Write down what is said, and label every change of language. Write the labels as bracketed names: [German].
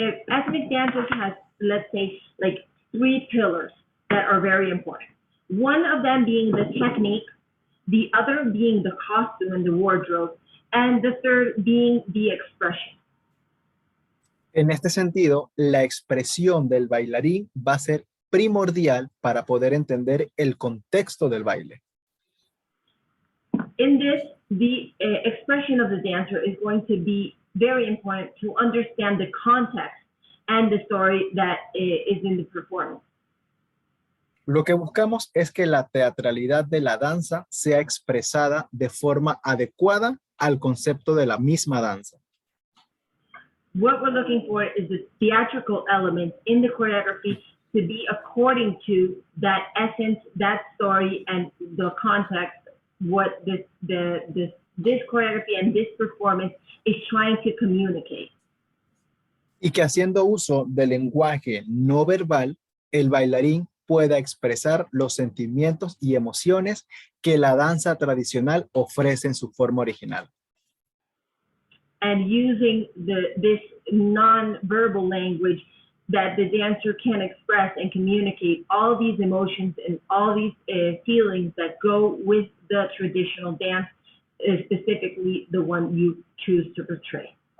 [English] Ethnic dances has, let's say, like 3 pillars that are very important. One of them being the technique, the other being the costume and the wardrobe, and the third being the expression. [Spanish] En este sentido, la expresión del bailarín va a ser primordial para poder entender el contexto del baile. [English] In this, the expression of the dancer is going to be very important to understand the context and the story that is in the performance. [Spanish] Lo que buscamos es que la teatralidad de la danza sea expresada de forma adecuada al concepto de la misma danza. [English] What we're looking for is the theatrical element in the choreography to be according to that essence, that story, and the context, what this choreography and this performance is trying to communicate. [Spanish] Y que haciendo uso del lenguaje no verbal, el bailarín pueda expresar los sentimientos y emociones que la danza tradicional ofrece en su forma original. [English] And using this non-verbal language that the dancer can express and communicate all these emotions and all these feelings that go with the traditional dance specifically the one you choose to portray.